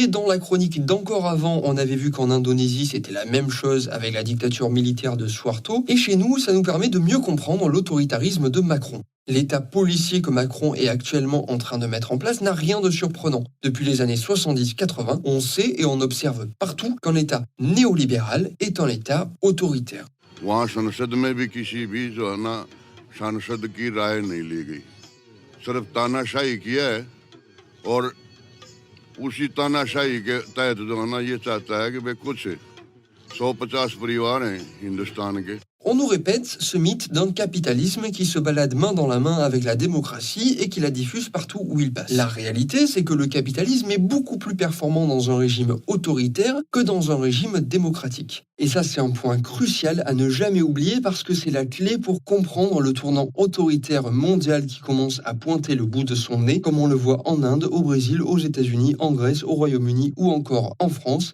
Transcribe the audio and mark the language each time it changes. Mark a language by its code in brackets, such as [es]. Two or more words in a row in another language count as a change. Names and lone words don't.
[fr] Dans la chronique d'encore avant, on avait vu qu'en Indonésie, c'était la même chose avec la dictature militaire de Suharto. Et chez nous, ça nous permet de mieux comprendre l'autoritarisme de Macron. L'état policier que Macron est actuellement en train de mettre en place n'a rien de surprenant. Depuis les années 70-80, on sait et on observe partout qu'un état néolibéral est un état autoritaire. [hi] वहाँ संसद में भी किसी भी जो है ना सांसद की राय नहीं ली गई, सिर्फ तानाशाही किया है और उसी तानाशाही के तहत जो है ना ये चाहता है कि भाई कुछ 150 परिवार हैं हिंदुस्तान के. [fr] On nous répète ce mythe d'un capitalisme qui se balade main dans la main avec la démocratie et qui la diffuse partout où il passe. La réalité, c'est que le capitalisme est beaucoup plus performant dans un régime autoritaire que dans un régime démocratique. Et ça, c'est un point crucial à ne jamais oublier parce que c'est la clé pour comprendre le tournant autoritaire mondial qui commence à pointer le bout de son nez, comme on le voit en Inde, au Brésil, aux États-Unis, en Grèce, au Royaume-Uni ou encore en France.